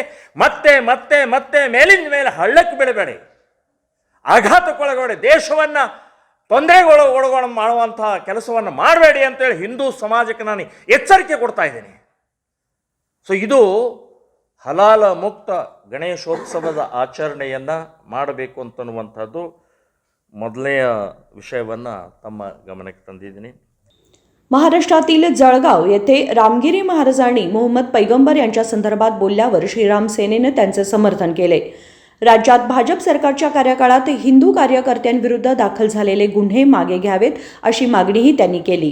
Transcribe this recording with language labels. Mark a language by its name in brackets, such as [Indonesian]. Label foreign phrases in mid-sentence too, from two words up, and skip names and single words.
[Kannada] ಮತ್ತೆ ಮತ್ತೆ ಮತ್ತೆ ಮೇಲಿಂದ ಮೇಲೆ ಹಳ್ಳಕ್ಕೆ ಬಿಡಬೇಡಿ, ಆಘಾತಕ್ಕೊಳಗಡೆ ದೇಶವನ್ನು ತೊಂದರೆಗೊಳಗೊಳ ಮಾಡುವಂಥ ಕೆಲಸವನ್ನು ಮಾಡಬೇಡಿ ಅಂತೇಳಿ ಹಿಂದೂ ಸಮಾಜಕ್ಕೆ ನಾನು ಎಚ್ಚರಿಕೆ ಕೊಡ್ತಾ ಇದ್ದೇನೆ। ಸೊ ಇದು ಹಲಾಲ ಮುಕ್ತ ಗಣೇಶೋತ್ಸವದ ಆಚರಣೆಯನ್ನು ಮಾಡಬೇಕು ಅಂತನ್ನುವಂಥದ್ದು ಮೊದಲನೆಯ ವಿಷಯವನ್ನು ತಮ್ಮ ಗಮನಕ್ಕೆ ತಂದಿದ್ದೀನಿ। [Marathi] महाराष्ट्रातील जळगाव येथे रामगिरी महाराजांनी मोहम्मद पैगंबर यांच्या संदर्भात बोलल्यावर श्रीराम सेनेने त्यांचे समर्थन केले। राज्यात भाजप सरकारच्या कार्यकाळात हिंदू कार्यकर्त्यांविरुद्ध दाखल झालेले गुन्हे मागे घ्यावेत अशी मागणीही त्यांनी केली।